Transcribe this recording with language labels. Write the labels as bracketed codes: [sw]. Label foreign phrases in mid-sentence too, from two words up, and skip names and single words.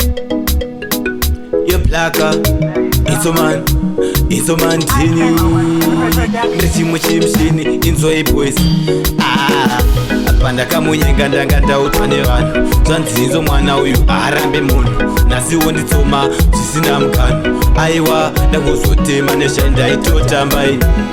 [en] Yo, Blacka, it's a man, it's a man, Tini. [sn] Rechimwe chimshini, Inzoi boys. Ah, pandakamunyenga ndanga ndaudzwa nevanhu. Zvanzi Inzo mwana uyu arambe munhu. Nhasiwo nditsoma zvisina mukana. Aiwa, ndangozotema neshai ndaitotamba ini.